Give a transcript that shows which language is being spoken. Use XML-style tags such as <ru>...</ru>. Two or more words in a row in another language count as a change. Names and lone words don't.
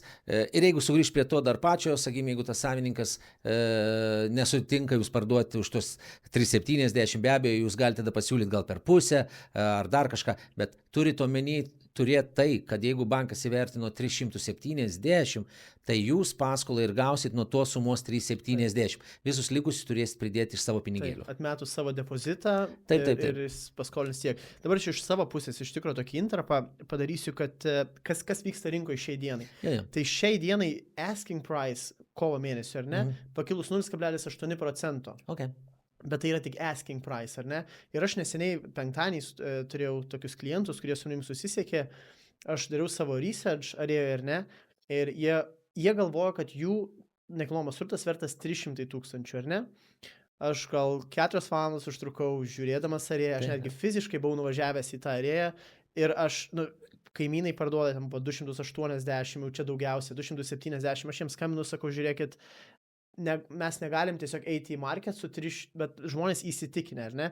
<lt>Ir jeigu sugrįž prie to dar pačio, sakykime, jeigu tas savininkas nesutinka jūs parduoti už tos 370, be abejo, jūs galite tada pasiūlyti gal per pusę ar dar kažką, bet turite omeny turėti tai, kad jeigu bankas įvertino 370, tai jūs paskolą ir gausit nuo tos sumos 370. Visus likusius turėsit pridėti iš savo pinigėlių. Taip, atmetus savo depozitą taip. Ir paskolins tiek. Dabar iš savo pusės iš tikrųjų tokį intrapą padarysiu, kad kas vyksta rinkoje šiai dienai. Ja. Tai šiai dienai</lt> <en>asking price</en> <lt>kovo mėnesio, ar ne, pakilus 0,8%. Okay. Bet tai yra tik</lt> <en>asking price,</en> <lt>ar ne? Ir aš neseniai penktadieniais turėjau tokius klientus, kurie su manim susisiekė, aš dariau savo research, ar jie ar ne, ir jie galvoja, kad jų nekilnojamas turtas vertas 300 tūkstančių, ar ne? Aš gal 4 valandas užtrukau žiūrėdamas arėją, aš netgi fiziškai buvau nuvažiavęs į tą arėją ir aš, kaimynai parduoda po 280, jau čia daugiausia, 270, aš jiems skambinu, sakau, žiūrėkit, mes negalim tiesiog eiti į market su 3, bet žmonės įsitikinę, ar ne?</lt>